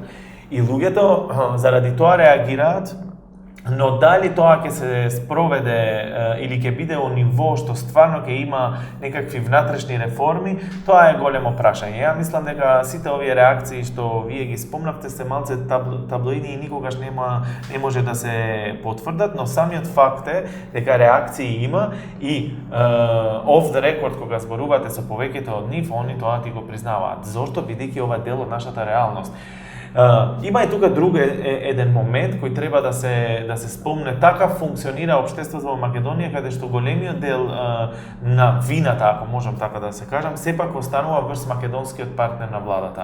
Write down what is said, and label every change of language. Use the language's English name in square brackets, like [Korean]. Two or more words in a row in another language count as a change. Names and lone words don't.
[Macedonian] И луѓето заради тоа реагираат, но дали тоа ќе се спроведе или ќе биде во ниво што стварно ќе има некакви внатрешни реформи, тоа е големо прашање. Ја мислам дека сите овие реакции што вие ги спомнавте се малце таблоидни и никогаш не може да се потврдат, но самиот факт е дека реакции има и [English] off the record [Macedonian] кога зборувате со повеќето од нив, они тоа ти го признаваат. Зошто? Бидејќи ова дел од нашата реалност. Има и тука друг еден момент кој треба да се спомне. Така функционира општеството во Македонија, каде што големиот дел на вината, ако можам така да се кажам, сепак останува врз македонскиот партнер на владата.